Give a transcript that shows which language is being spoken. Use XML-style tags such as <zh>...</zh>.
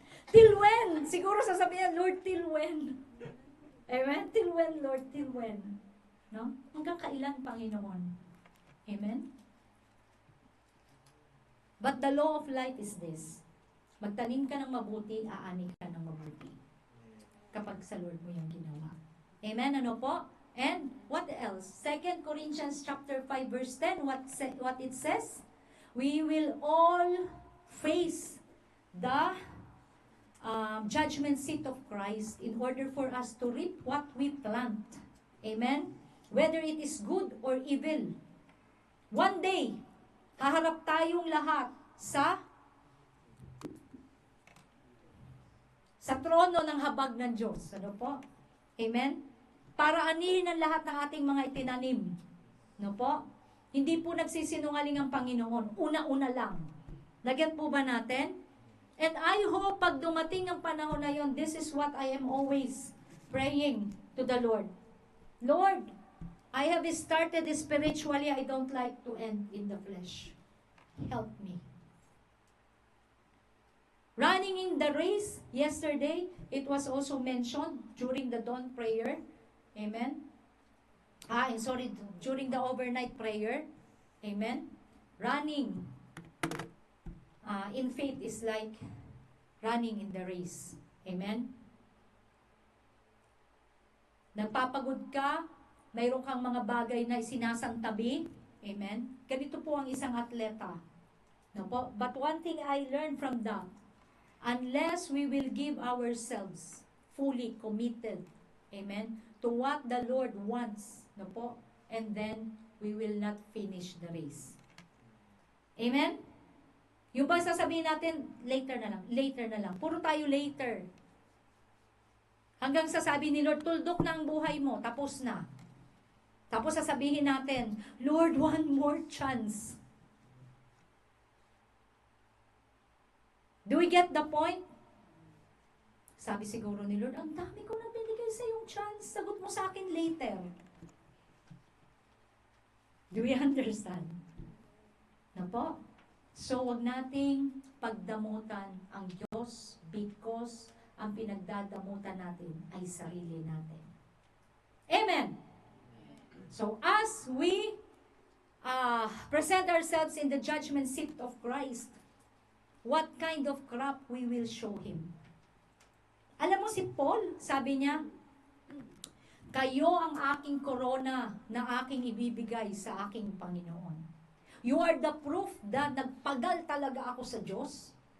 <en>Till when?</en> <tl>Siguro sasabihin,</tl> <en>Lord, till when? Amen? Till when, Lord? Till when? No?</en> <tl>Hanggang kailan, Panginoon? Amen?</tl> <en>But the law of life is this.</en> <tl>Magtanim ka ng mabuti, aani ka ng mabuti. Kapag sa Lord mo yung ginawa. Amen? Ano po?</tl> <en>And what else? 2 Corinthians chapter 5 verse 10, what it says? We will all face the judgment seat of Christ in order for us to reap what we plant. Amen? Whether it is good or evil. One day,</en> <tl>haharap tayong lahat sa trono ng habag ng Diyos. Ano po? Amen? Para anihin ang lahat ng ating mga itinanim. Ano po? Hindi po nagsisinungaling ang Panginoon. Una-una lang. Nagyan po ba natin?</tl> <en>And I hope</en> <tl>pag dumating ang panahon na yon,</tl> <en>this is what I am always praying to the Lord. Lord, I have started spiritually. I don't like to end in the flesh. Help me. Running in the race, yesterday, it was also mentioned during the dawn prayer. Amen? During the overnight prayer. Amen? Running in faith is like running in the race. Amen?</en> <tl>Nagpapagod ka, mayroon kang mga bagay na sinasantabi. Amen? Ganito po ang isang atleta. No po?</tl> <en>But one thing I learned from that, unless we will give ourselves fully committed, amen, to what the Lord wants,</en> <tl>no po,</tl> <en>and then we will not finish the race.</en> <tl>Amen? Yung ba sasabihin natin, later na lang. Puro tayo later. Hanggang sasabi ni Lord, tuldok na ang buhay mo, tapos na. Tapos sasabihin natin, Lord,</tl> <en>one more chance. Do we get the point?</en> <tl>Sabi siguro ni Lord, ang dami ko na binigay sa yung chance. Sagot mo sa akin later.</tl> <en>Do we understand?</en> <tl>Na po? So, wag nating pagdamutan ang Diyos because ang pinagdadamutan natin ay sarili natin.</tl> <en>Amen! So, as we present ourselves in the judgment seat of Christ, what kind of crop we will show Him?</en> <tl>Alam mo si Paul, sabi niya, kayo ang aking korona na aking ibibigay sa aking Panginoon.</tl> <en>You are the proof that</en> <tl>nagpagal talaga ako sa Diyos.</tl>